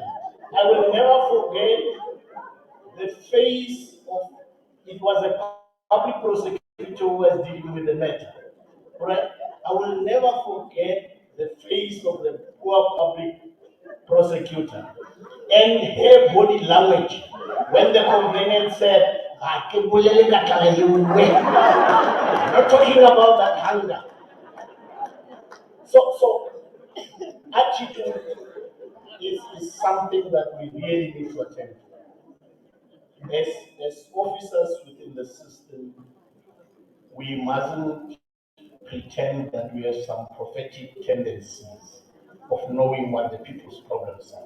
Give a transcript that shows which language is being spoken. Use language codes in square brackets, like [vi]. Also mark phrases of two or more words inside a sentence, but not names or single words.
[en] I will never forget the face of, it was a public prosecutor who was dealing with the matter. Right? I will never forget the face of the poor public prosecutor and her body language when the complainant said, [tn] "Ah, ke bolele ka tlala e nngwe." [en] I'm not talking about that hunger. So attitude is something that we really need to attend to. As officers within the system, we mustn't pretend that we have some prophetic tendencies of knowing what the people's problems are.